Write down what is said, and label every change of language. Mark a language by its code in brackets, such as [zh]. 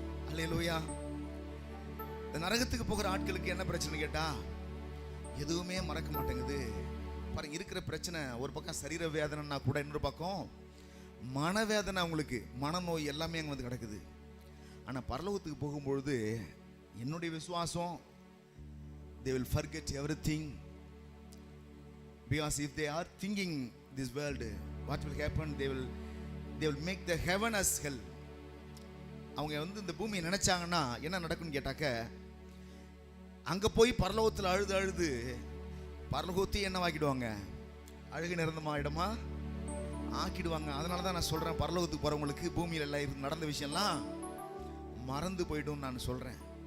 [ta] அல்லேலூயா. இந்த நரகத்துக்கு போகிற ஆட்களுக்கு என்ன பிரச்சனை கேட்டா, எதுவுமே மறக்க மாட்டேங்குது. பாருங்க, இருக்கிற பிரச்சனை ஒரு பக்கம் சரீர வேதனைன்னா கூட, இன்னொரு பக்கம் மனவேதனை, அவங்களுக்கு மனநோய் எல்லாமே அங்கே வந்து கிடக்குது. ஆனால் பரலோகத்துக்கு போகும்பொழுது என்னுடைய விசுவாசம், [en] they will forget everything, because if they are thinking this world, what will happen, they will make the heaven as hell. [ta] அவங்க வந்து இந்த பூமியை நினைச்சாங்கன்னா என்ன நடக்கும்னு கேட்டாக்க, அங்கே போய் பரலோகத்தில் அழுது அழுது பரலோகத்தையும் என்ன ஆக்கிடுவாங்க, அழுகு நிறந்தமா இடமா ஆக்கிடுவாங்க. அதனால தான் நான் சொல்கிறேன், பரலோகத்துக்கு போகிறவங்களுக்கு பூமியில் எல்லாம் நடந்த விஷயம்லாம் மறந்து போய்டும் நான் சொல்கிறேன்.